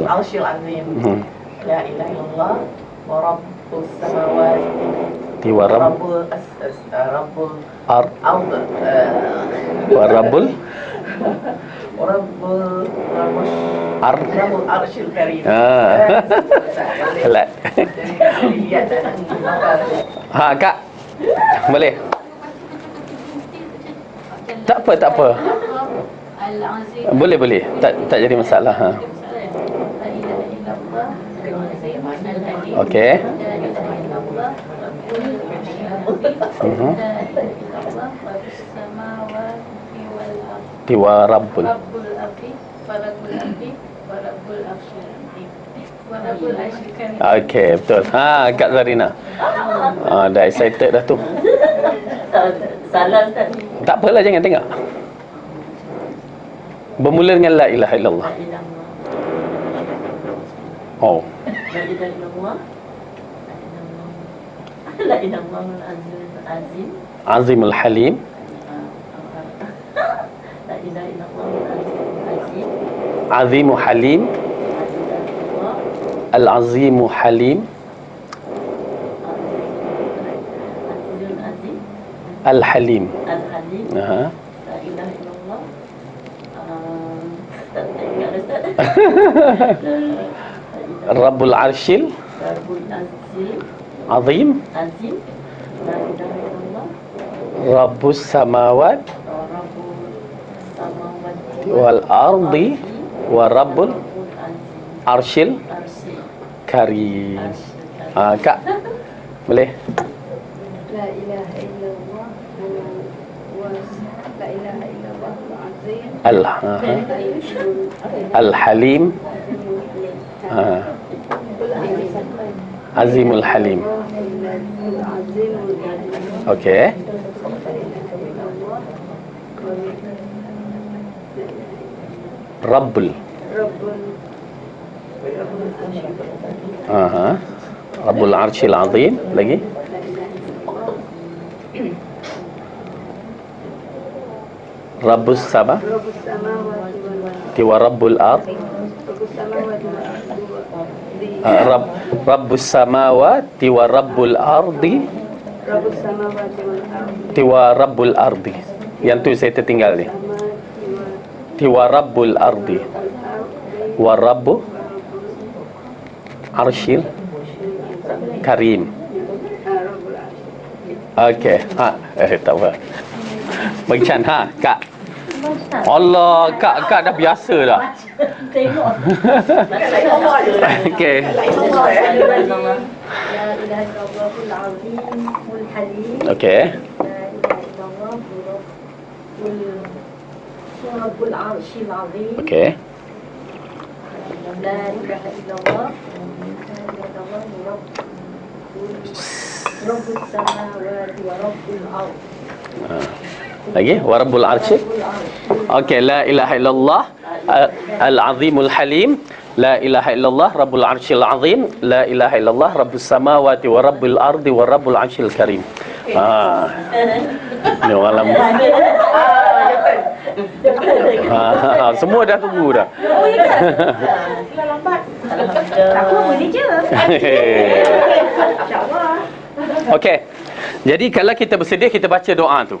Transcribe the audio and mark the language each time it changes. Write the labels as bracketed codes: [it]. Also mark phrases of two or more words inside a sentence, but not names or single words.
[ar] العرش العظيم. لا إله إلا الله ورب السماوات Wa rabbul ard ard ورب الأرض. رب العرش الكريم. [ms] Kelat. Kak. Boleh. Tak apa. [ar] Al-azim. [ms] Boleh. Tak jadi masalah. [ar] لا إله إلا الله العظيم الحليم. [ms] Okey. [ar] لا إله إلا الله رب العرش العظيم. لا إله إلا الله رب السماوات والأرض. ورب. رب الأرض ورب الأرض ورب العرش العظيم. ورب العرش الكريم. [ms] Okey, betul. Kak Zarina. Dah excited dah tu. Salah tadi. Tak apalah, jangan tengok. Bermula dengan la ilaha illallah. Oh. [ar] لا إله إلا الله. لا إله إلا الله العظيم. العظيم الحليم. لا إله إلا الله العظيم. عظيم حليم العظيم الحليم. Al-halim. Al-halim. Aha. لا إله إلا الله. [ms] Tak ingat dah Ustaz. [ar] رب العرش رب العظيم. azim. عظيم لا إله إلا الله. رب السماوات رب السماوات والأرض ورب azim. arshil Arsi. karim. [ms] Kak, boleh? [ar] لا إله إلا الله ولا إله إلا الله العظيم. الحليم العظيم الحليم. Okey. Rabbul. رب العرش العظيم. [ms] Lagi? [ar] رب السماء ورب الأرض. رب السماوات ورب الأرض ورب الأرض. [ms] Yang tu saya tertinggal ni. [ar] ورب الأرض ورب العرش الكريم. [ms] Okey. Tak apa. Bagi Chan, Kak. Allah, Kak dah biasa dah. Tengok. Okey. [ar] لا إله إلا الله العظيم الحليم. [ms] Okey. [ar] لا إله إلا الله رب العرش العظيم. [ms] Okey. [ar] لا إله إلا الله رب السماوات ورب الأرض. Lagi ورب العرش. [ms] Okey, [ar] لا إله إلا الله العظيم الحليم، لا إله إلا الله رب العرش العظيم، لا إله إلا الله رب السماوات ورب الأرض ورب العرش الكريم. [ms] Ni orang lama. Semua dah tunggu dah. Lambat. Aku boleh je. Okey. Jadi kalau kita bersedia, kita baca doa tu.